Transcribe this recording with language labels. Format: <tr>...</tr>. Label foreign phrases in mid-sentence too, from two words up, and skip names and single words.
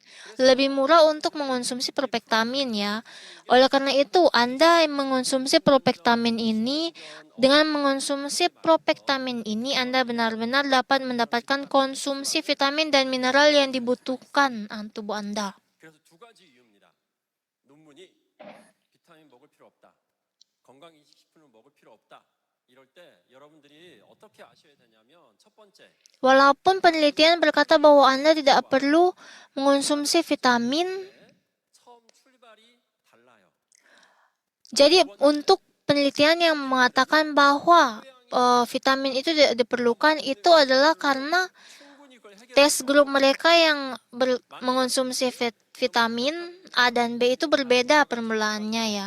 <id>Lebih murah untuk mengonsumsi propektamin ya. Oleh karena itu, Anda mengonsumsi propektamin ini, dengan mengonsumsi propektamin ini, Anda benar-benar dapat mendapatkan konsumsi vitamin dan mineral yang dibutuhkan tubuh Anda.</id> <ko>그래서 두 가지 이유입니다. 논문이 비타민 먹을 필요 없다. 건강기식품을 먹을 필요 없다. 이럴 때 여러분들이 어떻게 아셔야 되냐면 첫 번째</ko> <id>Walaupun penelitian berkata bahwa Anda tidak perlu mengonsumsi vitamin,</id> <ko>처음</ko> <id>Jadi untuk penelitian yang mengatakan bahwa vitamin itu tidak diperlukan itu adalah karena tes grup mereka yang mengonsumsi vitamin A dan B itu berbeda permulaannya ya.</id>